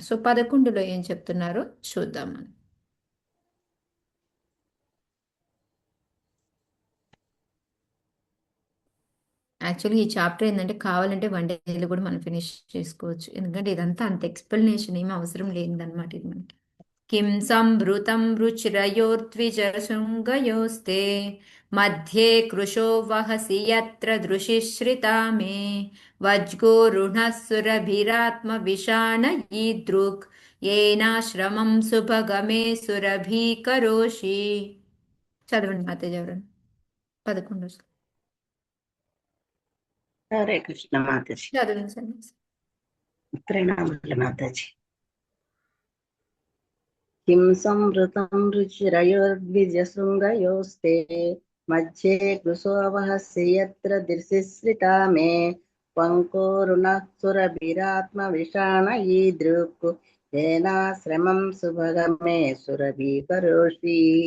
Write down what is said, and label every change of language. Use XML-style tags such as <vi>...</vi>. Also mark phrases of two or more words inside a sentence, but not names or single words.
<te>సో 11లో ఏం చెప్తున్నారో చూద్దాం మనం. యాక్చువల్లీ ఈ చాప్టర్ ఏంటంటే కావాలంటే 1 డేలో కూడా మనం ఫినిష్ చేసుకోవచ్చు, ఎందుకంటే ఇదంతా అంత ఎక్స్ప్లెనేషన్ ఏమి అవసరం లేదన్నమాట ఇది మనకి.</te> <sa>किं संभृतं रुचिरयोर्द्विजशृङ्गयोस्ते मध्ये कृशो वहसि यत्र दृशिश्रिता मे वज्गोरुणः सुरभिरात्मविषाणयीदृक् येनाश्रमं सुभगमे सुरभीकरोषि</sa> <te>చదవండి మాతేజీ ఎవరన్నా 11 హరే కృష్ణ మాతాజీ. చదవండి సన్యాసి. ప్రణామాలు మాతాజీ.</te> <sa>కిం సంవృతం రుచిరయోర్ద్విజశృంగయోస్తే మధ్యే కృశోవహస్య యత్ర దృశిశ్రితా మే పంకోరుణః సురభిరాత్మవిషాణయీదృక్ ఏనాశ్రమం సుభగమే సురభీకరోషి.</sa>